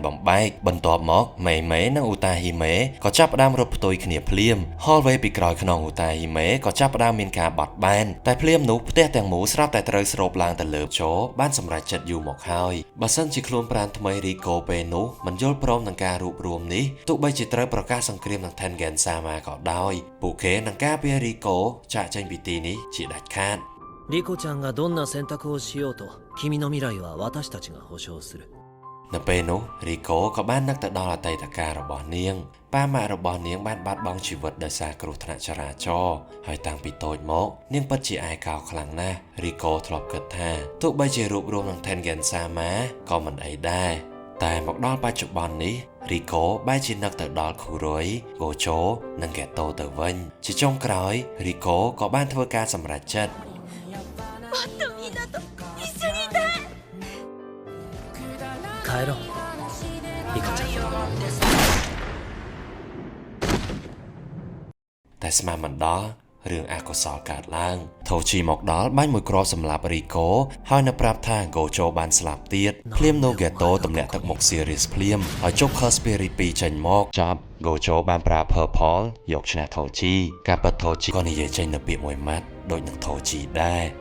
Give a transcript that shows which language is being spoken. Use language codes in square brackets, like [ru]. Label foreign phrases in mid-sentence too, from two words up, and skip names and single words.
[km] បំបែកបន្ទាប់មកមីនិងអូតាហ៊ីមេក៏ចាប់ផ្ដើមរត់ផ្ទុយគ្នាភ្លាម hallway ពីក្រោយខ្នងអូតាហ៊ីមេក៏ចាប់ផ្ដើមមានការបត់បែនតែភ្លាមនោះផ្ទះទាំងមូលស្រាប់តែត្រូវស្រូបឡើងទៅលើជោបានសម្រេចចិត្តយូរមកហើយបើសិនជាខ្លួនប្រាណថ្មីរីកូពេលនោះមិនយល់ព្រមនឹងការរួបរวมនេះទោះបីជាត្រូវប្រកាសសង្គ្រាមនឹង Tengen Sama ក៏ដោយពួកគេនឹងការពាររីកូចាក់ចេញពីទីនេះជាដាច់ខាត [ja] リコちゃんがどんな選択をしようと君の未来は私たちが保証する [km] នៅពេលនោះរីកូក៏បាននឹកទៅដល់អតីតកាលរបស់នាងប៉ាម៉ាក់របស់នាងបានបាត់បង់ជីវិតដោយសារគ្រោះថ្នាក់ចរាចរណ៍ហើយតាំងពីតូចមកនាងពិតជាឯកោខ្លាំងណាស់រីកូធ្លាប់គិតថាទោះបីជារួបរวมនឹង Tengen Sama ក៏មិនអីដែរតែមកដល់បច្ចុប្បន្ននេះរីកូបែរជានឹកទៅដល់ខូរុយហ្គោជូនិងកេតូទៅវិញជាចុងក្រោយរីកូក៏បានធ្វើការសម្រេចចិត្ត [ja] 帰ろうリコちゃん [km] តែស្មានមិនដល់រឿងអកុសលកើតឡើងថូជីមកដល់បាញ់មួយគ្រាប់សម្លាប់រីកូហើយនៅប្រាប់ថាហ្គោជូបានស្លាប់ទៀតភ្លាមនូហ្គេតូទម្លាក់ទឹកមុខ Series ភ្លាមហើយជប់ [en] Curse Spirit [km] 2 ចេញមកចប់ហ្គោជូបានប្រើ Purple យកឈ្នះថូជីការពិតថូជីក៏និយាយចេញនៅពាក្យមួយម៉ាត់ដូចនឹងថូជីដែរ